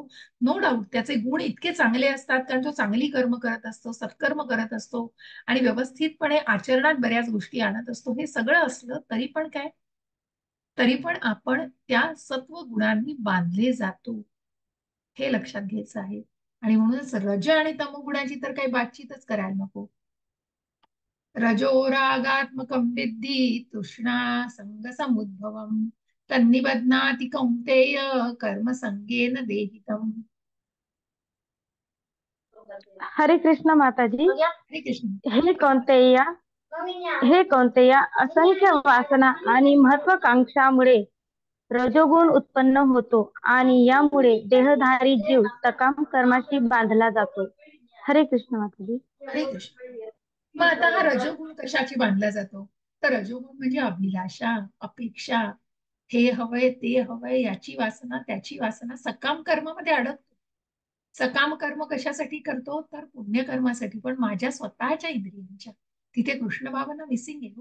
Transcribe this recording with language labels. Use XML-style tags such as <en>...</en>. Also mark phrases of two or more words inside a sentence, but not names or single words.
<en>no doubt</en> <mr>त्याचे गुण इतके चांगले असतात, कारण तो चांगली कर्म करत असतो, सत्कर्म करत असतो आणि व्यवस्थितपणे आचरणात बऱ्याच गोष्टी आणत असतो. हे सगळं असलं तरी पण काय, तरी पण आपण त्या सत्व गुणांनी बांधले जातो, हे लक्षात घ्यायचं आहे. आणि म्हणूनच रज आणि तमोगुणाची तर काही बातचीतच करायला नको.</mr> <sa>रजोरागात्मकं विद्धि तृष्णा संग समुद्भवम् तन्निबध्नाति कौन्तेय कर्म संगेन देहितम्.</sa> <mr>हरे कृष्ण माताजी. हरे कृष्ण. हे कोणत्या असंख्य वासना आणि महत्वाकांक्षामुळे रजोगुण उत्पन्न होतो आणि यामुळे देहधारी जीव सकाम कर्माशी बांधला जातो. हरे कृष्ण माताजी. हरे कृष्ण. मग आता हा रजोगुण कशाची बांधला जातो, तर रजोगुण म्हणजे अभिलाषा, अपेक्षा, हे हवंय, ते हवंय, याची वासना, त्याची वासना, सकाम कर्मामध्ये अडकतो. सकाम कर्म कशासाठी करतो, तर पुण्यकर्मासाठी, पण माझ्या स्वतःच्या इंद्रियांच्या, तिथे कृष्ण भावना मिसिंग आहे.</mr>